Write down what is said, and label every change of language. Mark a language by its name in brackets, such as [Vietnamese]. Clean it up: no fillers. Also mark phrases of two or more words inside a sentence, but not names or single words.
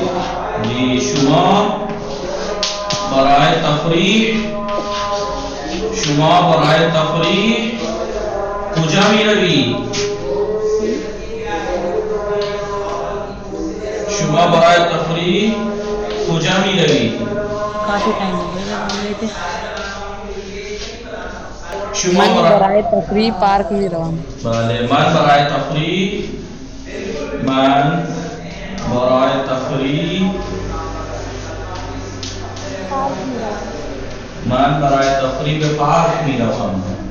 [Persian] شما برای تفریح کجا میروی؟ شما برای تفریح کجا میروی؟ [Urdu] کافی ٹائم ہو گیا گئے تھے. [Persian] شما من برای تفریح پارک میں روم. بله من برای تفریح به پارک میروم.